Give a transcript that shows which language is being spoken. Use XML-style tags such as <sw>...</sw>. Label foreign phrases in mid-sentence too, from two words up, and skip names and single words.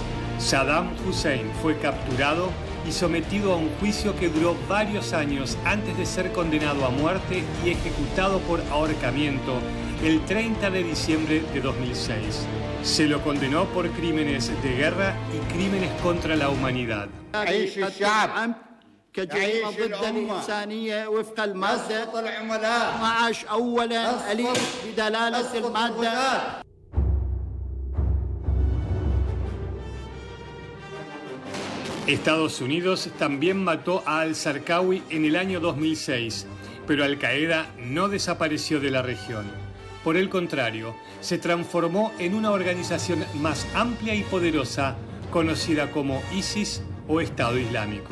<es>Saddam Hussein fue capturado y sometido a un juicio que duró varios años antes de ser condenado a muerte y ejecutado por ahorcamiento el 30 de diciembre de 2006. Se lo condenó por crímenes de guerra y crímenes contra la humanidad.</es> <ar>كجريمة ضد الإنسانية وفق المادة 12 أولا أليف بدلالة المادة.</ar> <es>Estados Unidos también mató a al-Zarqawi en el año 2006, pero Al-Qaeda no desapareció de la región. Por el contrario, se transformó en una organización más amplia y poderosa, conocida como ISIS o Estado Islámico.</es>